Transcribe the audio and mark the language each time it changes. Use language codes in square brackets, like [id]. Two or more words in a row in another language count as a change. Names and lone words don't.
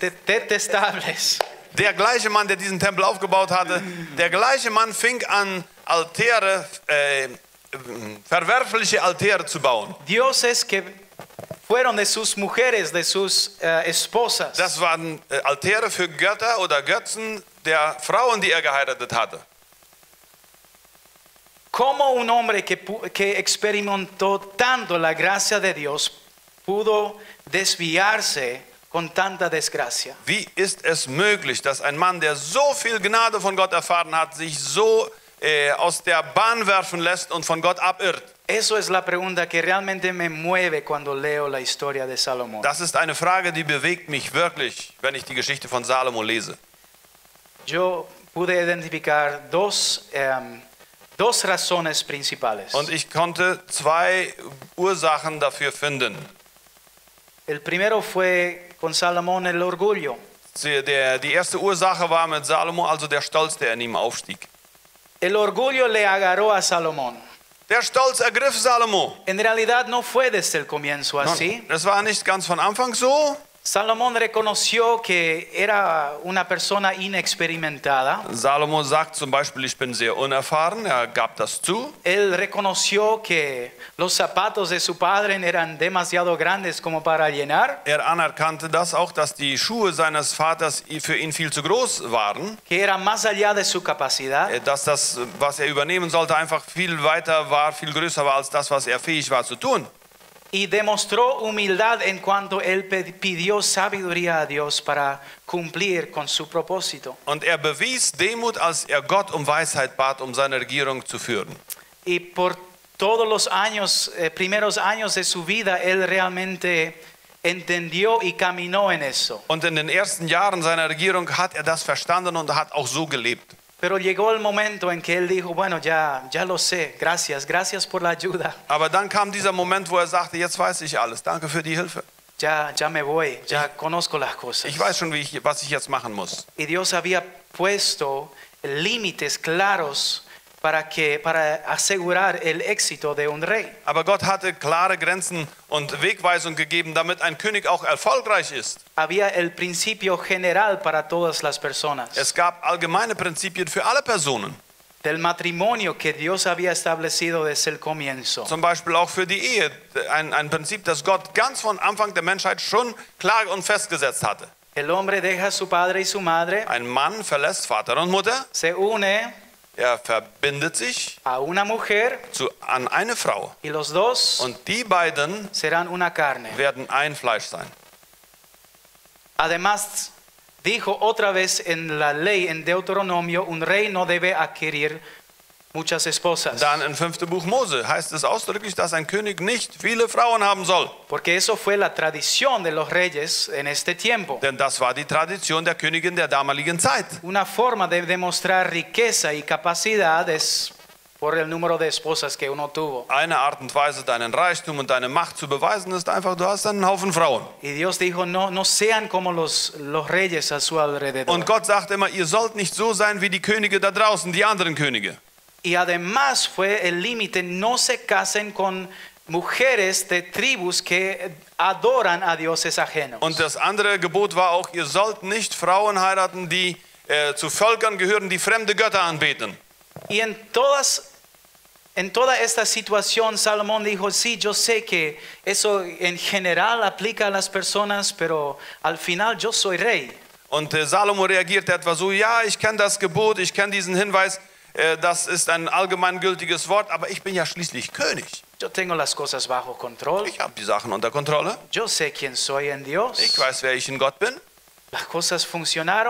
[de] der gleiche Mann, der diesen Tempel aufgebaut hatte, der gleiche Mann fing an, Altäre, verwerfliche Altäre zu bauen. [es] Dioses que fueron de sus mujeres, de sus esposas. [de] Das waren Altäre für Götter oder Götzen der Frauen, die er geheiratet hatte. [es] ¿Cómo un hombre que experimentó tanto la gracia de Dios pudo desviarse con tanta desgracia? [de] Wie ist es möglich, dass ein Mann, der so viel Gnade von Gott erfahren hat, sich so aus der Bahn werfen lässt und von Gott abirrt? [es] Eso es la pregunta que realmente me mueve cuando leo la historia de Salomón. [de] Das ist eine Frage, die bewegt mich wirklich, wenn ich die Geschichte von Salomo lese. [es] Yo pude identificar dos razones principales. [de] Und ich konnte 2 Ursachen dafür finden. [es] El primero fue con Salomón el orgullo. [de] Die erste Ursache war mit Salomo, also der Stolz, der in ihm aufstieg. [es] El orgullo le agarró a Salomón. [de] Der Stolz ergriff Salomo. [es] En realidad no fue desde el comienzo así. [de] Das war nicht ganz von Anfang so. [es] Salomón reconoció que era una persona inexperimentada. [de] Salomo sagt zum Beispiel, ich bin sehr unerfahren, er gab das zu. [es] Él reconoció que los zapatos de su padre eran demasiado grandes como para llenar, [de] Er anerkannte das auch, dass die Schuhe seines Vaters für ihn viel zu groß waren, [es] que era más allá de su capacidad. [de] dass das, was er übernehmen sollte, einfach viel weiter war, viel größer war als das, was er fähig war zu tun. [es] Y demostró humildad en cuanto él pidió sabiduría a Dios para cumplir con su propósito. [de] Und er bewies Demut, als er Gott um Weisheit bat, um seine Regierung zu führen. [es] Y por todos los años, primeros años de su vida, él realmente entendió y caminó en eso. [de] Und in den ersten Jahren seiner Regierung hat er das verstanden und hat auch so gelebt. [es] Pero llegó el momento en que él dijo, bueno, ya lo sé, gracias por la ayuda. [de] Aber dann kam dieser Moment, wo er sagte, jetzt weiß ich alles, danke für die Hilfe. [es] Ya me voy, ya conozco las cosas. [de] Ich weiß schon, was ich jetzt machen muss. [es] Y Dios había puesto límites claros para asegurar el éxito de un rey. [de] Aber Gott hatte klare Grenzen und Wegweisung gegeben, damit ein König auch erfolgreich ist. [es] Había el principio general para todas las personas. [de] Es gab allgemeine Prinzipien für alle Personen. [es] Del matrimonio que Dios había establecido desde el comienzo. [de] Zum Beispiel auch für die Ehe. Ein Prinzip, das Gott ganz von Anfang der Menschheit schon klar und festgesetzt hatte. [es] El hombre deja a su padre y su madre, [de] Ein Mann verlässt Vater und Mutter. [es] se une [de] Er verbindet sich [es] a una mujer [de] an eine Frau. [es] y los dos [de] Und die beiden [es] serán una carne. [de] werden ein Fleisch sein. [es] Además, dijo otra vez en la ley, en Deuteronomio, un rey no debe adquirir muchas esposas. [de] Dann im 5. Buch Mose heißt es ausdrücklich, dass ein König nicht viele Frauen haben soll. [es] Porque eso fue la tradición de los reyes en este tiempo. [de] Denn das war die Tradition der Königin der damaligen Zeit. [es] Una forma de demostrar riqueza y capacidad es por el número de esposas que uno tuvo. [de] Eine Art und Weise, deinen Reichtum und deine Macht zu beweisen, ist einfach, du hast einen Haufen Frauen. [es] Y Dios dijo, no sean como los reyes a su alrededor. [de] Und Gott sagt immer, ihr sollt nicht so sein wie die Könige da draußen, die anderen Könige. [es] Y además fue el límite, no se casen con mujeres de tribus que adoran a dioses ajenos. [de] Und das andere Gebot war auch, ihr sollt nicht Frauen heiraten, die zu Völkern gehören, die fremde Götter anbeten. [es] Y en toda esta situación, Salomón dijo, sí, yo sé que eso en general aplica a las personas, pero al final yo soy rey. [de] Und Salomo reagierte etwa so, ja, ich kenne das Gebot, ich kenne diesen Hinweis, das ist ein allgemeingültiges Wort, aber ich bin ja schließlich König. [es] Yo tengo las cosas bajo control. [de] Ich habe die Sachen unter Kontrolle. [es] Yo sé quién soy en Dios. [de] Ich weiß, wer ich in Gott bin. [es] Las cosas funcionaron.